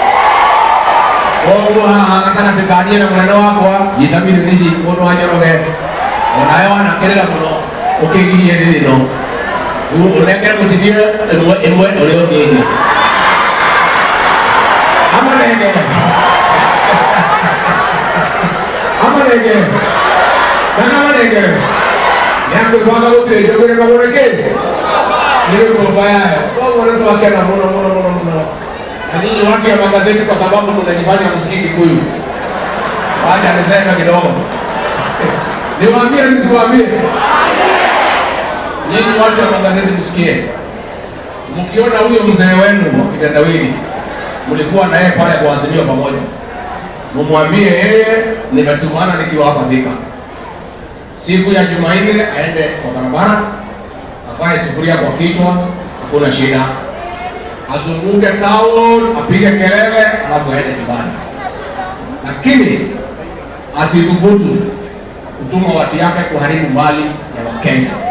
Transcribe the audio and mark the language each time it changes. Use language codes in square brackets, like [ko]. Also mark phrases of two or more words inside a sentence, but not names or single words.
[ki] Koguo haha gatagatĩ ka niĩ na mũnene wakwa nyita mirioni ici mũndũ wa Njoroge, onawe wanakĩrĩra mũno ũkĩgirie thĩ ĩno ũnengere mũtinie ĩmwe ũrĩa ũngĩ ĩngĩ amanengere amanengere nĩakwĩbanga gũtirĩ njũgĩrĩ magũrĩkĩ nĩwĩkwo mbayayo. Koguo nĩtwakena mũno mũno mũno mũno [sw] na nyinyi watu ya magazeti kwa sababu mnajifanya msikii Kikuyu. Wacha niseme kidogo niwaambie nisiwaambie nyinyi watu ya magazeti msikie, mkiona huyo mzee wenu kitendawili mlikuwa naye pale kwa Azimio pamoja, mumwambie yeye nimetumana nikiwa hapa Thika siku ya Jumanne aende kwa barabara afae sufuria kwa kichwa, hakuna shida, azunguke town apige kelele alafu aende nyumbani, lakini asithubutu kutuma watu yake kuharibu mali ya Wakenya.